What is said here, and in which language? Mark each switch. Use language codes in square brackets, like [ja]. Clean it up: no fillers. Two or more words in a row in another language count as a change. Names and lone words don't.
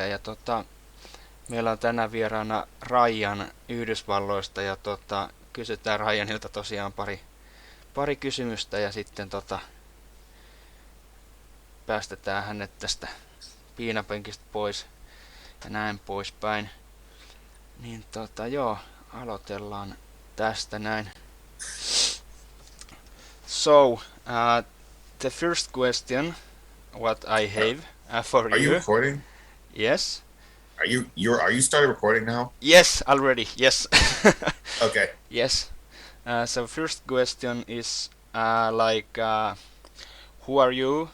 [fi] Ja meillä on tänään vieraana Ryan Yhdysvalloista ja kysytään Ryanilta tosiaan pari kysymystä ja sitten päästetään hänet tästä piinapenkistä pois ja näin poispäin. Niin aloitellaan tästä näin. [en] So, the first question what I have for Are you recording? Yes. Are you started recording now? Yes, already. Yes. Okay. Yes. So first question is who are you?